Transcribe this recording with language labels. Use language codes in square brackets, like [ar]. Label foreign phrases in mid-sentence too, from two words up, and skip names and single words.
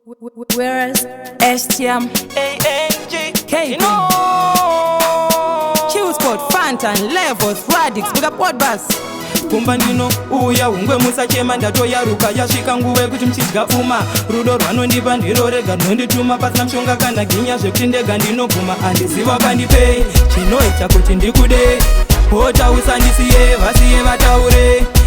[en] Whereas S T M, A N G, K B, you know. Q Sport, Fantan, Levels, Radix, big up Podbus. [sn] Kumba ndino, uya, ungwe musachema, ndatoyaruka, yasvika nguva yekuti muchidya pfuma. Rudo rwanondipa ndiro rega runondituma, pasina mushonga kana ginya zvekuti ndega ndinoguma. Handiziva wakandipei, chinoita kuti ndikude. Pota usandisiye, vasiye vataure.